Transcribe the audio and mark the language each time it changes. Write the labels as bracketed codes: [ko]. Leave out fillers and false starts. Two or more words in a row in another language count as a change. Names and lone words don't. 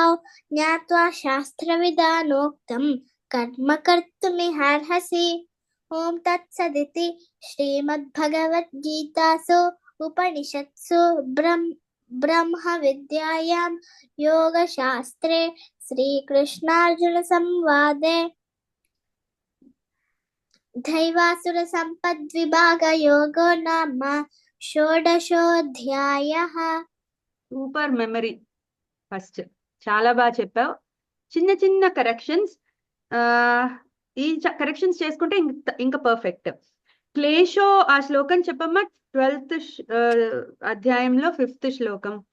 [sa] ज्ञात्वा शास्त्रविधानोक्तं कर्म कर्तुमिहार्हसि ॐ तत्सदिति श्रीमद्भगवद्गीतासु उपनिषत्सु ब्रह्मविद्यायां योगशास्त्रे श्रीकृष्णार्जुनसंवादे दैवासुरसम्पद्विभागयोगो नाम షోడశోధ్యాయః [en] super memory. [te] ఫస్ట్ చాలా బాగా చెప్పావు. చిన్న చిన్న కరెక్షన్స్, ఈ కరెక్షన్స్ చేసుకుంటే ఇంకా పర్ఫెక్ట్. క్లేశో ఆ శ్లోకం చెప్పమ్మా. 12th అధ్యాయంలో 5th శ్లోకం.